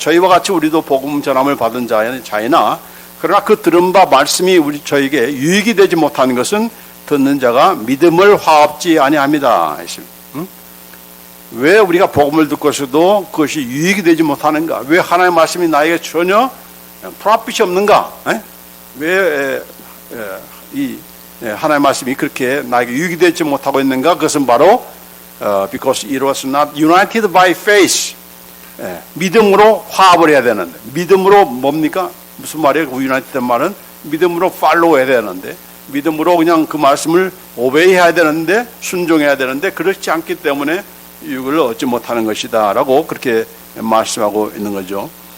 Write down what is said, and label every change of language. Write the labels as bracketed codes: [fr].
[ko] 저희와 같이 우리도 복음 전함을 받은 자이나 그러나 그 들은 바 말씀이 저에게 유익이 되지 못하는 것은 듣는 자가 믿음을 화합지 아니합니다. 왜 우리가 복음을 듣고서도 그것이 유익이 되지 못하는가? 왜 하나님의 말씀이 나에게 전혀 프로핏이 없는가? 왜 이 하나님의 말씀이 그렇게 나에게 유익이 되지 못하고 있는가? 그것은 바로 [en] because it was not united by faith. [ko] 믿음으로 화합을 해야 되는데, 믿음으로 뭡니까? 무슨 말이에요? united 말은 믿음으로 follow 해야 되는데, 믿음으로 그냥 그 말씀을 obey 해야 되는데, 순종해야 되는데, 그렇지 않기 때문에 유익을 얻지 못하는 것이다 라고 그렇게 말씀하고 있는 거죠.